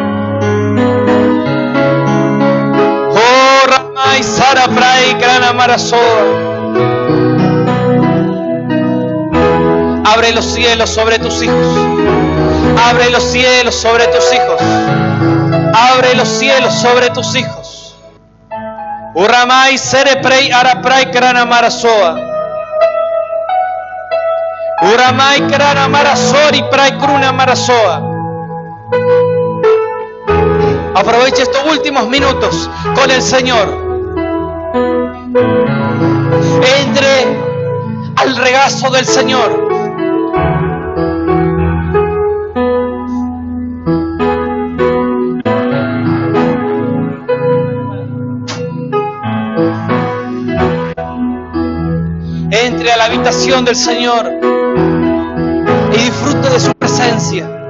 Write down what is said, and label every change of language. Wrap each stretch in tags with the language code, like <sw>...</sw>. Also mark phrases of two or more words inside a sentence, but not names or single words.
<es>Oh, Ramay Sara Pray Grana Marasoa. Abre los cielos sobre tus hijos. Abre los cielos sobre tus hijos. Abre los cielos sobre tus hijos. Uramai sere prei araprai krana marasoa. Uramai krana marasori prai kruna marasoa. Aproveche estos últimos minutos con el Señor. Entre al regazo del Señor. Entre a la habitación del Señor y disfrute de su presencia.</es>